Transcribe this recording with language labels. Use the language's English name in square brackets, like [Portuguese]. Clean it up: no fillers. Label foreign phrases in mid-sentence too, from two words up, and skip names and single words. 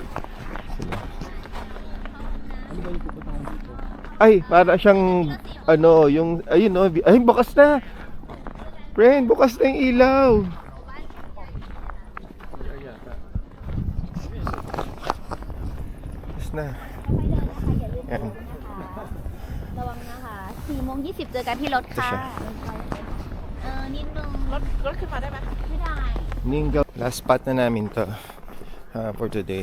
[Filipino] Ay, para siyang ano, yung ayun no, ay bukas na. Friend, bukas na yung ilaw. Bukas na. Yan. [Thai] ระวังนะคะ4:20 เจอกันที่รถค่ะ นิดนึงรถขึ้นมาได้ไหมไม่ได้ [Filipino] Ningal. [English] Last spot [Filipino] na namin to [English] for today.